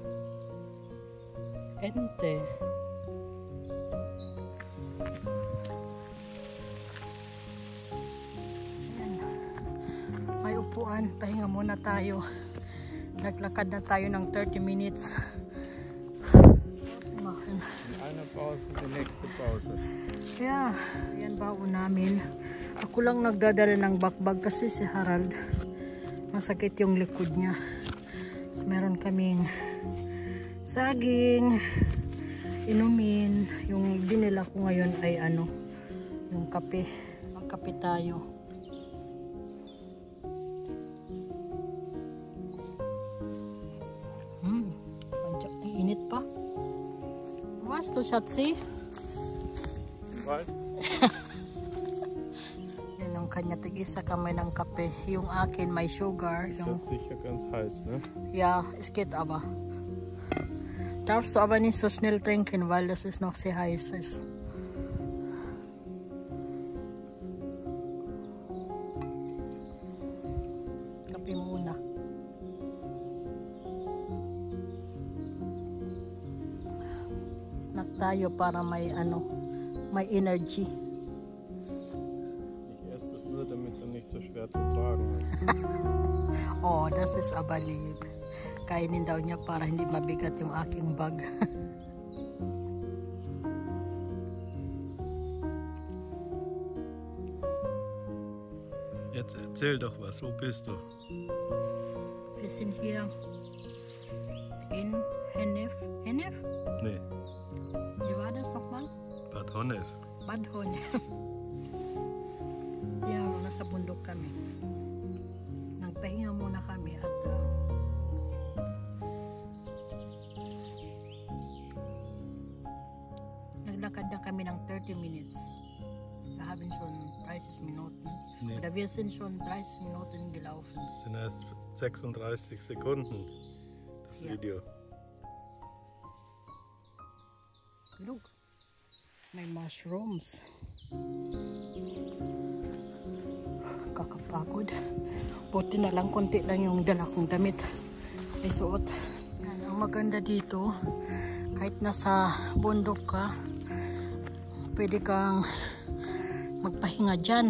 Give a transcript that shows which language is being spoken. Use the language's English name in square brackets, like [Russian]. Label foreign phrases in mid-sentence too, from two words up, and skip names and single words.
[Filipino] Ente. Pahinga muna tayo. Naglakad na tayo ng 30 minutes. [German] Eine Pause, die nächste Pause. [English] Yeah, [Filipino] yan baon namin. Ako lang nagdadala ng bakbag kasi si Harald masakit yung likod niya. So meron kaming saging, inumin. Yung dinila ko ngayon ay yung kape. Magkape tayo. Init pa. [German] Was du, Schatzi? Was? [Filipino] Yan ang kanya, tig-isa kamay ng kape. Yung akin may sugar. [German] Das wird sicher ganz heiß, ne? Ja, es geht aber. Darfst du aber nicht so schnell trinken, weil das ist noch sehr heiß ist. [Filipino] Kape muna. Snack tayo para may energy. [German] Ich esse das nur, damit du nicht so schwer zu tragen ist. Oh, das ist aber lieb. [Filipino] Kainin daw niya para hindi mabigat yung aking bag. [German] Jetzt erzähl doch was, wo bist du? Wir sind hier in Hennef. Hennef? Nee, Wie war das nochmal? Bad Honnef. Bad Honnef. [Filipino] Yan, nasa bundok kami. Nagpahinga muna kami at naglakad na kami ng 30 minutes. [German] Wir haben schon 30 Minuten. Nee. Oder wir sind schon 30 Minuten gelaufen. Das sind erst 36 Sekunden, das Ja. Video. [English] Look, [Filipino] may mushrooms. Kakapagod. Buti na lang, konti lang yung dala kong damit. Ay suot. Yan, ang maganda dito, kahit nasa bundok ka, pwede kang magpahinga dyan.